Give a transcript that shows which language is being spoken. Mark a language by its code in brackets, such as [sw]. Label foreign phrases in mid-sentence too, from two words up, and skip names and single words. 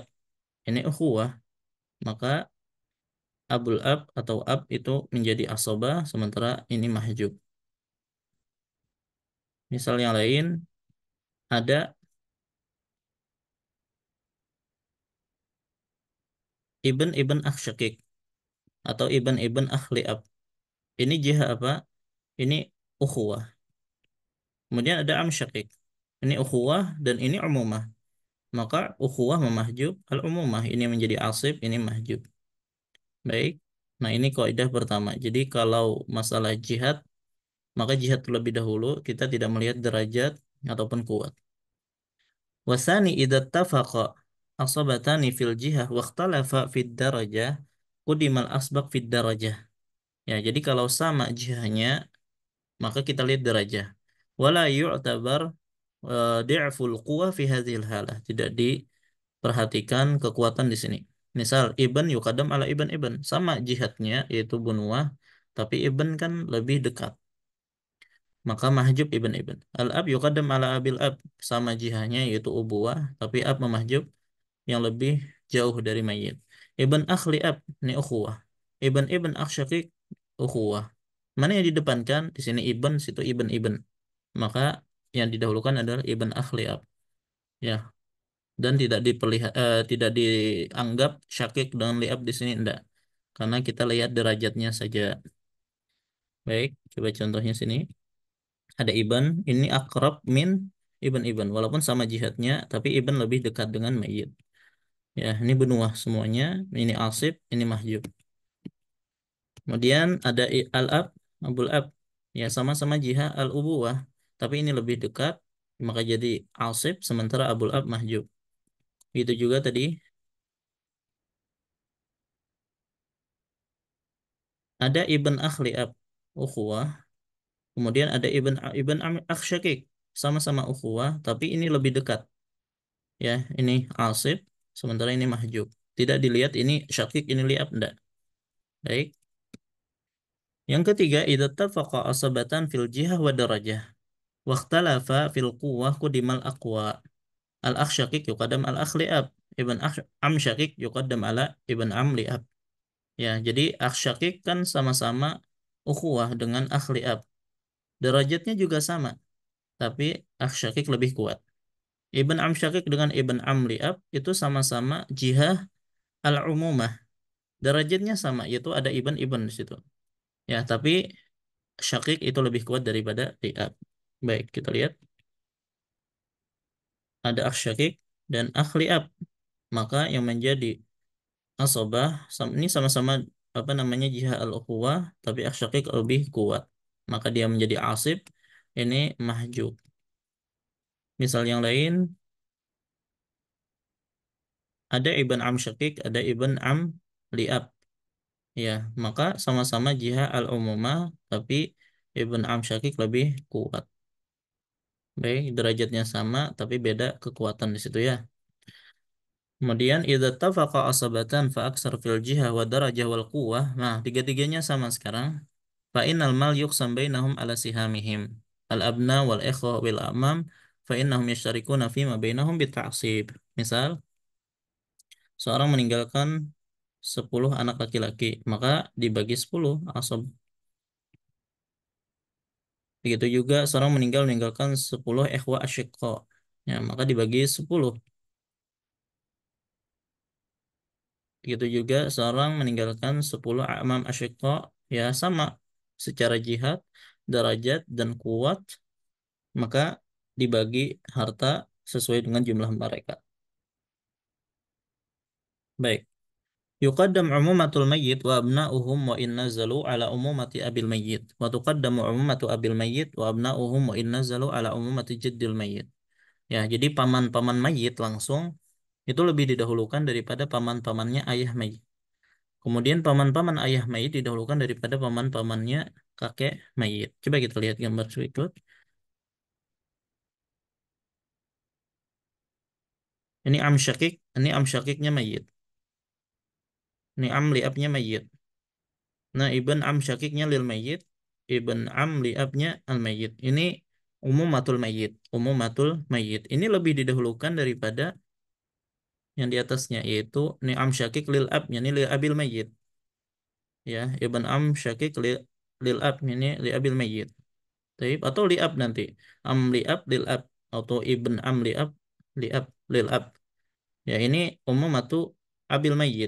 [id] Ini ukhuwah, maka [ar] أبو الأب [id] atau ab itu menjadi asabah, sementara ini mahjub. Misal yang lain, ada [ar] ابن ابن أخ شقيق [id] atau [ar] ابن ابن أخ لأب. [id] Ini jiha apa? Ini ukhuwah. Kemudian ada [ar] عم شقيق. [id] Ini ukhuwah dan ini umumah. Maka ukhuwah memahjub al-umumah. Ini menjadi asib, ini mahjub. Baik. Nah, ini kaidah pertama. Jadi kalau masalah jihad, maka jihad terlebih dahulu, kita tidak melihat derajat ataupun kuat. [ar] والثاني إذا اتفق عصبتان في الجهة واختلفا في الدرجة قدم الأسبق في الدرجة. [id] Ya, jadi kalau sama jihahnya, maka kita lihat derajah. [ar] ولا يعتبر ضعف القوة في هذه الحالة. [id] Tidak diperhatikan kekuatan di sini. [ar] Misal ابن يقدم على ابن ابن, [id] sama jihadnya yaitu bunuah, tapi ibn kan lebih dekat. [ar] Maka محجوب ابن ابن. الأب يقدم على أبي الأب, [id] sama jihadnya yaitu ubuwah, tapi ab memahjub yang lebih jauh dari mayit. [ar] ابن أخ لأب, [id] ini ukhuwah. [ar] ابن ابن أخ شقيق, [id] ukhuwah. Mana yang didepankan? Di sini ibn, situ [ar] ابن ابن. [id] Maka yang didahulukan adalah [ar] ابن أخ لأب. [id] Ya, dan tidak dianggap syakik dengan liab di sini, enggak. Karena kita lihat derajatnya saja. Baik, coba contohnya sini. Ada ibn, ini [ar] أقرب من ابن ابن. [id] Walaupun sama jihadnya, tapi ibn lebih dekat dengan mayit. Ya, ini benuah semuanya. Ini asib, ini mahjub. Kemudian ada al-ab, [ar] أبو الأب. [id] Ya, sama-sama [ar] جهة الأبوة. [id] Tapi ini lebih dekat, maka jadi asib, sementara [ar] أبو الأب [id] mahjub. Itu juga tadi ada [ar] ابن أخ لأب, [id] ukhuwah. Kemudian ada [ar] ابن ابن أخ شقيق, [id] sama-sama ukhuwah, tapi ini lebih dekat. Ya, ini asib, sementara ini mahjub. Tidak dilihat ini syakik, ini liab, enggak. Baik. Yang ketiga, [ar] إذا اتفق عصبتان في الجهة والدرجة. واختلفا في القوة قدم الأقوى. الأخ الشقيق يقدم الأخ لأب. ابن عم شقيق يقدم على ابن عم لأب. [id] Ya, jadi [ar] أخ شقيق [id] kan sama-sama ukhuwah dengan [ar] أخ لأب. [id] Derajatnya juga sama, tapi [ar] أخ شقيق [id] lebih kuat. [ar] ابن عم شقيق [id] dengan [ar] ابن عم لأب [id] itu sama-sama [ar] جهة العمومة. [id] Derajatnya sama, yaitu ada [ar] ابن ابن [id] di situ. Ya, tapi syakik itu lebih kuat daripada li'ab. Baik, kita lihat. Ada [ar] أخ شقيق [id] dan [ar] أخ لأب. [id] Maka yang menjadi asobah ini sama-sama apa namanya [ar] جهة الأخوة, [id] tapi asyakik lebih kuat, maka dia menjadi asib, ini mahjub. Misal yang lain, ada [ar] ابن عم شقيق, [id] ada [ar] ابن عم لأب, [id] ya, maka sama-sama [ar] جهة العمومة, [id] tapi [ar] ابن عم شقيق [id] lebih kuat. Baik, derajatnya sama tapi beda kekuatan di situ, ya. [ar] Kemudian إذا اتفق عصبتان فأكثر في الجهة والدرجة والقوة. [id] Nah, tiga-tiganya sama sekarang. [ar] فإن المال يقسم بينهم على سهامهم. الأبناء والإخوة والأعمام فإنهم يشتركون فيما بينهم بالتعصيب. [id] Misal, seorang meninggalkan 10 anak laki-laki, maka dibagi 10 asab. Begitu juga seorang meninggalkan 10 [ar] إخوة أشقاء. [id] Ya, maka dibagi 10. Begitu juga seorang meninggalkan 10 [ar] أعمام أشقاء, [id] ya sama secara jihad, derajat dan kuat, maka dibagi harta sesuai dengan jumlah mereka. Baik. [ar] يقدم عمومة الميت وأبناؤهم وإن نزلوا على عمومة أبي الميت وتقدم عمومة أبي الميت وأبناؤهم وإن نزلوا على عمومة جد الميت. [id] Ya, jadi paman-paman mayit langsung itu lebih didahulukan daripada paman-pamannya ayah mayit. Kemudian paman-paman ayah mayit didahulukan daripada paman-pamannya kakek mayit. Coba kita lihat gambar berikut. Ini [ar] عم شقيق, [id] ini [ar] عم شقيق [id] mayit. Ini [ar] عم لأب [id] mayit. Nah, [ar] ابن عم شقيق للميت، ابن عم لأب الميت. Ini عمومة الميت، عمومة الميت. [id] Ini lebih didahulukan daripada yang di atasnya, yaitu ini [ar] عم شقيق للأب, [id] ini [ar] لأبي الميت. Ya, ابن عم شقيق للأب, ini لأبي الميت. [id] Taib, atau [ar] لأب [id] nanti. [ar] عم لأب للأب, atau ابن عم لأب للأب. Ya, ini عمومة أبي الميت.